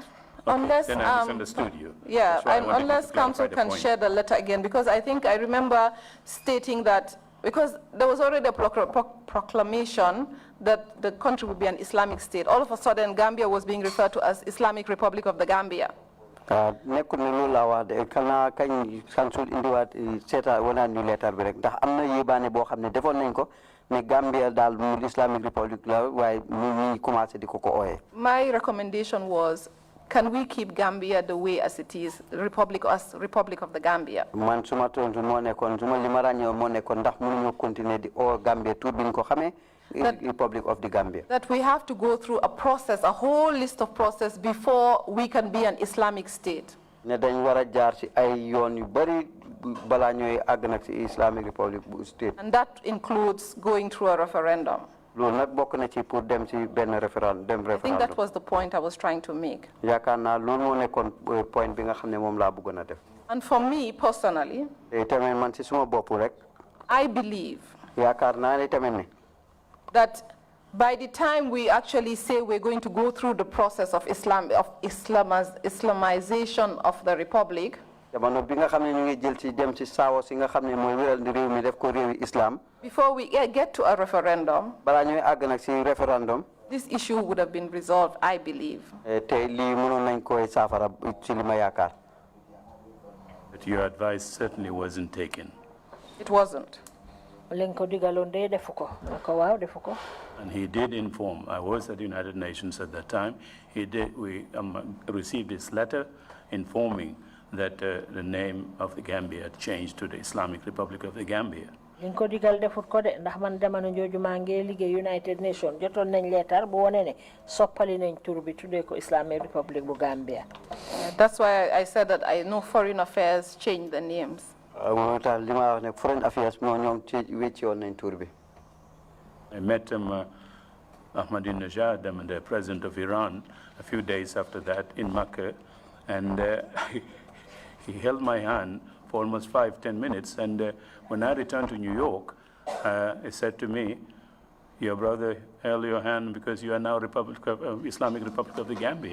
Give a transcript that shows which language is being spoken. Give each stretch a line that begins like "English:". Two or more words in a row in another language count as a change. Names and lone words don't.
English: Okay, Unless, then I misunderstood you. Yeah, That's why I wanted you unless to clarify council the can point. share the letter again, because I think I remember stating that, because there was already a proclamation that the country would be an Islamic state. All of a sudden, Gambia was being referred to as Islamic Republic of the Gambia.
Wolof: nekkul ne loolu laa wax de kana kañ council indiwaat seeta wala ñu leetar bi rek ndax am na yébaane boo xam ne defoon nañ ko ne Gambia daal mu
English: Islamic Republic
Wolof: la waaye ñu commencé di ko ooyee.
English: My recommendation was, can we keep Gambia the way as it is, Republic of the Gambia?
Wolof: Man suma tontu moo nekkoon suma li ma ràññeewoon moo nekkoon ndax mënuñoo continuer di oo Gambia tur bi ñu ko xamee Republic of the Gambia.
English: That we have to go through a process, a whole list of process before we can be an Islamic state.
Wolof: ne dañ war a jaar ci ay yoon yu bari balaa ñooy àgg nag ci
English: Islamic Republic
Wolof: bu state.
English: And that includes going through a referendum.
Wolof: loolu nag bokk na ci pour dem ci benn référendum.
English: I think that was the point I was trying to make.
Wolof: yaakaar naa loolu moo nekkoon point bi nga xam ne moom laa bëggoon a def.
English: And for me personally,
Wolof: tamit man ci suma bopp rek.
English: I believe
Wolof: yaakaar naa ne tamit ne.
English: that by the time we actually say we're going to go through the process of Islamization of the republic,
Wolof: jamono bi nga xam ne ñu ngi jël ci dem ci saawo si nga xam ne mooy wéral di réew mi def ko réewi islam.
English: before we get to a referendum,
Wolof: balaa ñooy àgg nag ci référendum.
English: this issue would have been resolved, I believe. te lii mënoon nañ koy saafara ci li ma yaakaar. But your advice certainly wasn't taken. It wasn't. And he did inform. I was at the United Nations at that time. We received his letter informing that the name of the Gambia had changed to the Islamic Republic of the Gambia.
Wolof: Linko digal defut ko de ndax man jamono jooju maa ngi liggéey United Nations jotoon nañ leetar bu wone ne soppali nañ tur bi tuddee ko
English: Islamic Republic
Wolof: bu Gambia.
English: That's why I said that I know Foreign Affairs changed the names.
Wolof: moo tax li ma wax ne Foreign Affairs ñoom ci wecci woon nañ tur bi.
English: I met Ahmadinejad, the president of Iran, a few days after that in Makkah, and he held my hand for almost 5-10 minutes. And when I returned to New York, he said to me, "Your brother held your hand because you are now Islamic Republic of the Gambia."